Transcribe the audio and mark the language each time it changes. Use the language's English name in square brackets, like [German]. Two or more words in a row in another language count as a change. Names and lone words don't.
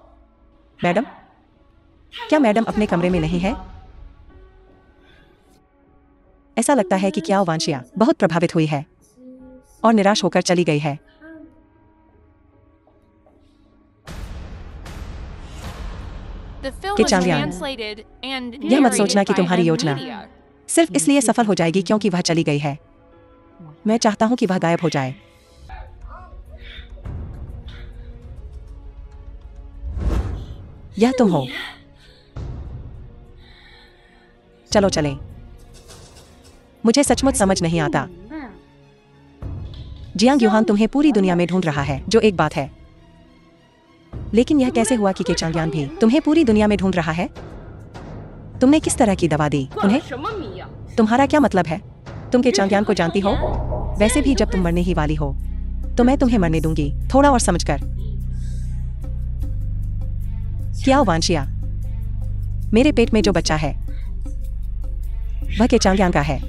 [Hindi] मैडम, क्या मैडम अपने कमरे में नहीं है? ऐसा लगता है कि कियाओ वांशिया बहुत प्रभावित हुई है और निराश होकर चली गई है। [English] The film [Hindi] कि [English] was [Hindi] चांगलियांग, [English] translated and [Hindi] यह मत सोचना [English] narrated [Hindi] कि [English] by [Hindi] तुम्हारी [English] M. [Hindi] योजना [English] Media. [Hindi] सिर्फ इसलिए सफल हो जाएगी क्योंकि वह चली गई है। मैं चाहता हूं कि वह गायब हो जाए। यह तुम हो। चलो चलें। मुझे सचमुच समझ नहीं आता। जियांग युहान तुम्हें पूरी दुनिया में ढूंढ रहा है, जो एक बात है, लेकिन यह कैसे हुआ कि चांगलियांग भी तुम्हें पूरी दुनिया में ढूंढ रहा है? तुमने किस तरह की दवा दी उन्हें? [Chinese] 什么谜呀？ [Hindi] तुम्हारा क्या मतलब है? तुम के चांगलियांग को जानती हो? वैसे भी जब तुम मरने ही वाली हो तो मैं तुम्हें मरने दूंगी, थोड़ा और समझकर। क्या वांशिया, मेरे पेट में जो बच्चा है वह के चांग्यांग का है।